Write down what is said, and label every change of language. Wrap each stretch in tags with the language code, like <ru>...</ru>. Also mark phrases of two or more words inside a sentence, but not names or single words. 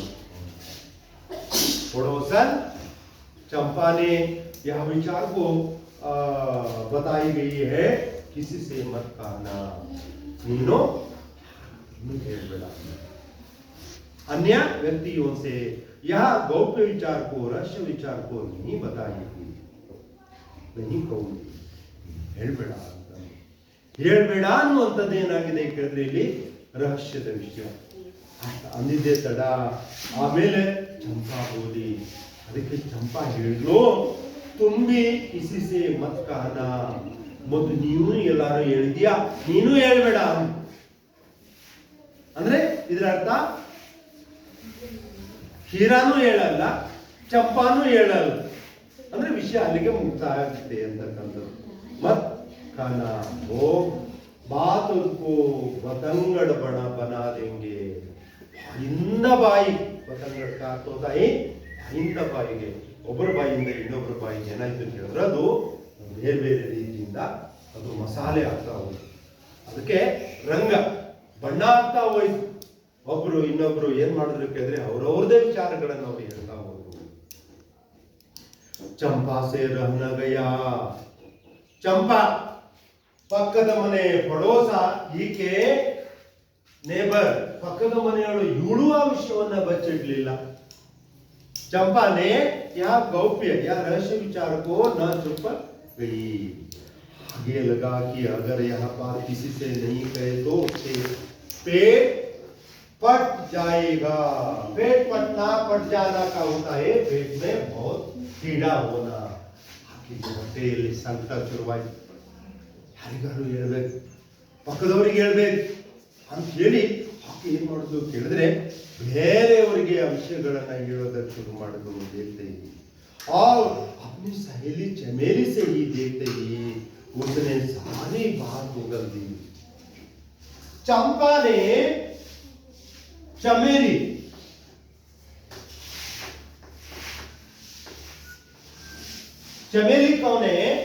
<hi>पड़ोसन चंपा ने यह विचार को बताई गई है, किसी से मत कहना, नीनो अन्य व्यक्तियों से यह गौप्य विचार को, रहस्य विचार को नहीं बताएगी, नहीं कहूंगी,</hi> <kn>ಹೇಳ್ಬೇಡ ಅಂತ। ಹೇಳ್ಬೇಡ ಅನ್ನುವಂಥದ್ದೇನಾಗಿದೆ ಕೇಳಿದ್ರೆ ಇಲ್ಲಿ ರಹಸ್ಯದ ವಿಷಯ ಅಂದಿದ್ದೆ ತಡ। ಆಮೇಲೆ ಚಂಪಾ ಬೋಲಿ, ಅದಕ್ಕೆ ಚಂಪಾ ಹೇಳಿದ್ಲು,</kn> <hi>तुंबी किसी से मत कहना,</hi> <kn>ಮತ್ತು ನೀವು ಎಲ್ಲಾರು ಹೇಳಿದ್ಯಾ, ನೀನು ಹೇಳ್ಬೇಡ ಅಂದ್ರೆ ಇದರ ಅರ್ಥ ಹೀರಾನು ಹೇಳಲ್ಲ, ಚಂಪಾನು ಹೇಳಲ್ಲ, ಅಂದ್ರೆ ವಿಷಯ ಅಲ್ಲಿಗೆ ಮುಕ್ತಾಯ ಆಗುತ್ತೆ ಅಂತಕ್ಕಂಥದ್ದು।</kn> <hi>मत कहना ओ बात को बतंगड बना देंगे,</hi> <kn>ಬಾಯಿಂದ ಬಾಯಿ,</kn> <hi>बतंगड का अर्थ होता है</hi> <kn>ಬಾಯಿಂದ ಬಾಯಿಗೆ, ಒಬ್ಬರ ಬಾಯಿಂದ ಇನ್ನೊಬ್ಬರ ಬಾಯಿಗೆ ಏನಾಯ್ತು ಅಂತ ಹೇಳಿದ್ರೆ ಅದು ಬೇರೆ ಬೇರೆ ರೀತಿಯಿಂದ ಅದು ಮಸಾಲೆ ಆಗ್ತಾ ಹೋಯ್ತು, ಅದಕ್ಕೆ ರಂಗ ಬಣ್ಣ ಆಗ್ತಾ ಹೋಯ್ತು। ಒಬ್ರು ಇನ್ನೊಬ್ರು ಏನ್ ಮಾಡಿದ್ರು ಕೇಳಿದ್ರೆ ಅವ್ರವ್ರದೇ ವಿಚಾರಗಳನ್ನು ಅವ್ರು ಹೇಳ್ತಾ ಹೋದ್ರು।</kn> <hi>चंपा से रहन गया,</hi> <kn>ಚಂಪಾ ಪಕ್ಕದ ಮನೆ ಪಡೋಸ, ಈಕೆ ನೇಬರ್ ಪಕ್ಕದ ಮನೆಯವಳು, ಇವಳು ಆ ವಿಷಯವನ್ನ ಬಚ್ಚಿಡ್ಲಿಲ್ಲ।</kn> <hi>चंपा ने यह गौप्य या रहस्य विचार को न छुप गई। आगे लगा कि अगर यह बात किसी से नहीं कहे तो उससे पेट पट जाएगा। पेट पटना, पट जाना का होता है पेट में बहुत पीड़ा होना।</hi> <kn>ಹೊಟ್ಟೆಯಲ್ಲಿ ಸಂಕಟ ಶುರುವಾಯ್ತು, ಯಾರಿಗಾರು ಹೇಳ್ಬೇಕು, ಪಕ್ಕದವರಿಗೆ ಹೇಳ್ಬೇಕು ಅಂತ ಹೇಳಿ ಆಕೆ ಏನ್ ಮಾಡುದು ಕೇಳಿದ್ರೆ ಬೇರೆಯವರಿಗೆ ಆ ವಿಷಯಗಳನ್ನ ಹೇಳೋದಕ್ಕೆ ಶುರು ಮಾಡಿದ್ರು।</kn> <hi>देखते ही और अपनी सहेली चमेली से ही देखते ही उसने सारी बात उगल दी। चंपा ने चमेली, चमेली कौन है?</hi>